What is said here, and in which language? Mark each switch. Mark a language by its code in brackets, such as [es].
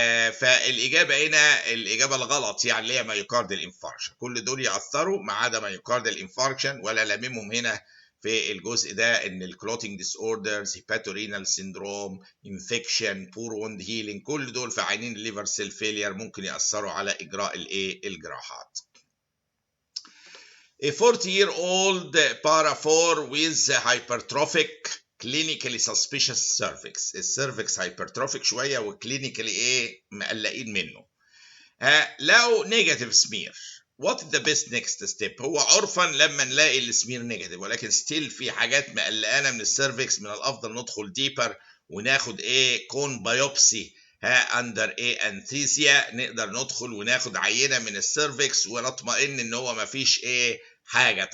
[ar] فالاجابه هنا الاجابه الغلط، يعني اللي هي مايوكاردال انفاركشن، كل دول يأثروا ما عدا مايوكاردال انفاركشن، ولا لاممهم هنا في الجزء ده ان الكلوتينج ديس اوردرز، هيباتورينال سيندروم، انفكشن، بور ووند هيلينج، كل دول في عينين الليفر سيل فيلير ممكن يأثروا على اجراء الجراحات. [en] A 40-year-old para 4 with hypertrophic clinically suspicious cervix. [ar] السيرفكس hypertrophic شويه وكلينيكالي مقلقين منه. لو نيجاتيف سمير، [en] what is the best next step؟ [ar] هو عرفا لما نلاقي السمير نيجاتيف، ولكن ستيل في حاجات مقلقانا من السيرفكس، من الافضل ندخل ديبر وناخد كون بايوبسي اندر انثيسيا، نقدر ندخل وناخد عينه من السيرفكس ونطمئن ان هو ما فيش حاجه.